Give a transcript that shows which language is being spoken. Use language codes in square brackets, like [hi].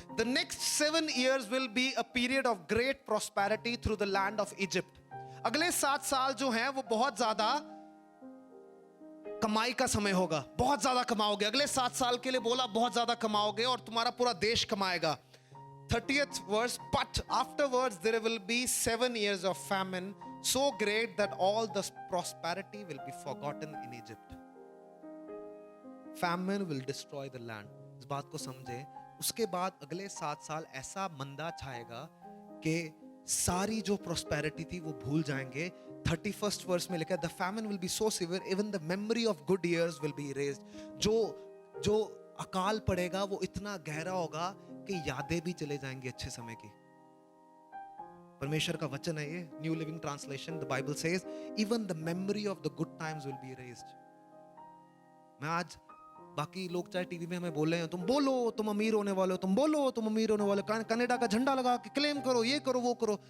[en] The next 7 years will be a period of great prosperity through the land of Egypt. [hi] अगले 7 साल जो हैं वो बहुत ज्यादा कमाई का समय होगा, बहुत ज्यादा कमाओगे। अगले 7 साल के लिए बोला बहुत ज्यादा कमाओगे और तुम्हारा पूरा देश कमाएगा। [en] 30th verse, but afterwards there will be 7 years of famine so great that all the prosperity will be forgotten in Egypt. Famine will destroy the land. [hi] इस बात को समझे। उसके बाद अगले 7 साल ऐसा मंदा छाएगा कि सारी जो prosperity थी वो भूल जाएंगे। [en] 31st verse [hi] में लिखा है, [en] the famine will be so severe even the memory of good years will be erased. [hi] जो अकाल पड़ेगा वो इतना गहरा होगा कि यादें भी चले जाएंगी अच्छे समय की। परमेश्वर का वचन है ये, [en] New living translation. The Bible says even the memory of the good times will be erased. [hi] मैं आज बाकी लोग चाहे टीवी में हमें बोल रहे हैं, तुम बोलो तुम अमीर होने वाले हो, तुम बोलो तुम अमीर होने वाले हो, कनाडा का झंडा लगा के क्लेम करो, ये करो वो करो।